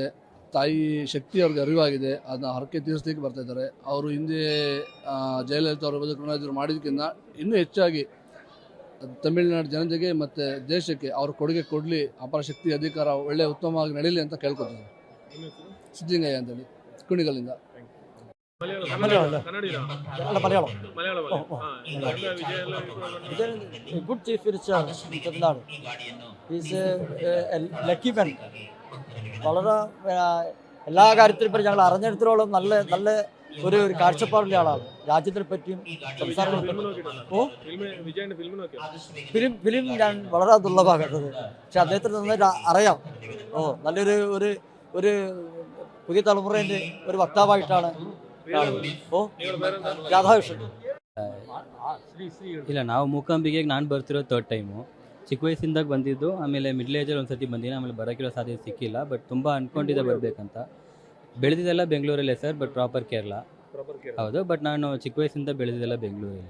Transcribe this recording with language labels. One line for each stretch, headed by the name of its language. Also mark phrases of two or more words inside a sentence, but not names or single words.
Kannada: ತಾಯಿ ಶಕ್ತಿ ಅವ್ರಿಗೆ ಅರಿವಾಗಿದೆ, ಅದನ್ನ ಹರಕೆ ತೀರಿಸಲಿಕ್ಕೆ ಬರ್ತಾ ಇದ್ದಾರೆ. ಅವರು ಹಿಂದೆ ಜಯಲಲಿತಾ ಅವರ ಬಗ್ಗೆ ಕರುಣಾನಿಧಿ ಮಾಡಿದ್ದಕ್ಕಿಂತ ಇನ್ನೂ ಹೆಚ್ಚಾಗಿ ತಮಿಳುನಾಡು ಜನತೆಗೆ ಮತ್ತು ದೇಶಕ್ಕೆ ಅವ್ರ ಕೊಡುಗೆ ಕೊಡಲಿ, ಅಪಾರ ಶಕ್ತಿ ಅಧಿಕಾರ ಒಳ್ಳೆ ಉತ್ತಮವಾಗಿ ನಡೀಲಿ ಅಂತ ಕೇಳ್ಕೊತೀನಿ. ಸಿದ್ಧಲಿಂಗಯ್ಯ ಅಂತೇಳಿ ಕುಣಿಗಲ್ಲಿಂದ.
English: Good chief minister in Tamil Nadu. He is a lucky man.
Malayalam: വളരെ എല്ലാ കാര്യത്തിലും ഇപ്പോൾ ഞങ്ങൾ അറിഞ്ഞെടുത്തോളം നല്ല നല്ല ഒരു കാഴ്ചപ്പാടുള്ള ആളാണ്. രാജ്യത്തിനെ പറ്റിയും ഫിലിം ഞാൻ വളരെ ദുർലഭമാണ് കണ്ടത്. പക്ഷെ അദ്ദേഹത്തിന് നന്നായിട്ട് അറിയാം. നല്ലൊരു ഒരു ഒരു പുതിയ തലമുറേൻ്റെ ഒരു വക്താവായിട്ടാണ്.
Kannada: ರಾಧಾಕೃಷ್ಣ. ಇಲ್ಲ, ನಾವು ಮೂಕಾಂಬಿಕೆಗೆ ನಾನು ಬರ್ತಿರೋ 3rd ಟೈಮು. ಚಿಕ್ಕ ವಯಸ್ಸಿಂದಾಗ ಬಂದಿದ್ದು. ಆಮೇಲೆ
English: middle ageಲ್ಲಿ
Kannada: ಒಂದು ಸರ್ತಿ ಬಂದಿನಿ. ಆಮೇಲೆ ಬರೋಕ್ಕಿರೋ ಸಾಧ್ಯತೆ ಸಿಕ್ಕಿಲ್ಲ. ಬಟ್ ತುಂಬ ಅಂದ್ಕೊಂಡಿದ್ದೆ ಬರಬೇಕಂತ. ಬೆಳೆದಿದ್ದೆಲ್ಲ ಬೆಂಗಳೂರಲ್ಲೇ ಸರ್,
English: but proper
Kannada: ಕೇರಳ. ಹೌದು, ಬಟ್ ನಾನು ಚಿಕ್ಕ ವಯಸ್ಸಿಂದ ಬೆಳೆದಿದ್ದೆಲ್ಲ ಬೆಂಗಳೂರಲ್ಲಿ.